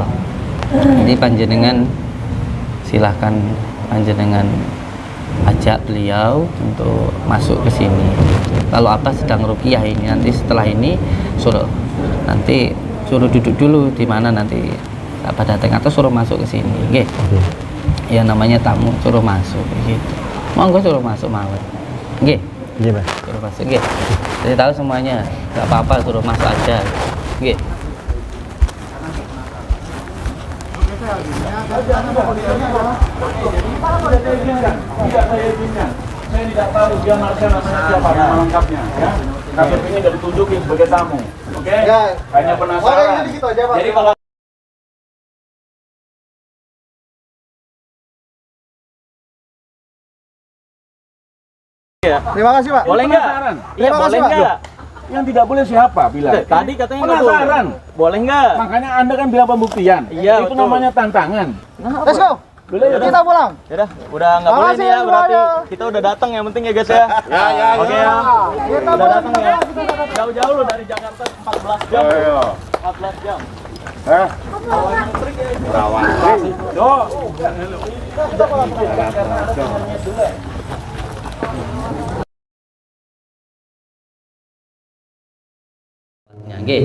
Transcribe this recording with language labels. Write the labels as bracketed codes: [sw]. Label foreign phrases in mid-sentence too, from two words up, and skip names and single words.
[id] Jadi panjenengan silahkan panjenengan ajak beliau untuk masuk ke sini. Kalau apa sedang ruqyah ini, nanti setelah ini suruh duduk dulu di mana nanti apa datang atau suruh masuk ke sini. Nggih. Ya namanya tamu suruh masuk gitu. Monggo suruh masuk mawon. Nggih. Nggih, Bang. Suruh masuk nggih. Jadi tahu semuanya. Enggak apa-apa suruh masuk aja. Nggih. Saya tidak tahu dia Marcel namanya siapa, nama lengkapnya ya. KTP ini sudah ditunjukin sebagai tamu. Oke? Hanya penasaran. Jadi kalau Terima kasih, Pak. boleh nggak? Iya, Terima boleh kasih, Pak. nggak? Yang tidak boleh siapa bilang? Tadi katanya nggak Penasaran. boleh. Boleh nggak? Makanya Anda kan bilang pembuktian. Iya, Itu betul. namanya tantangan. [en] Let's go. [id] Kita pulang. Yaudah, udah nggak boleh Makasih nih ya, berarti semuanya. kita udah datang, yang penting ya guys ya. Oke ya. Udah datang ya. Jauh-jauh loh dari Jakarta 14 jam. 14 jam. Nggih.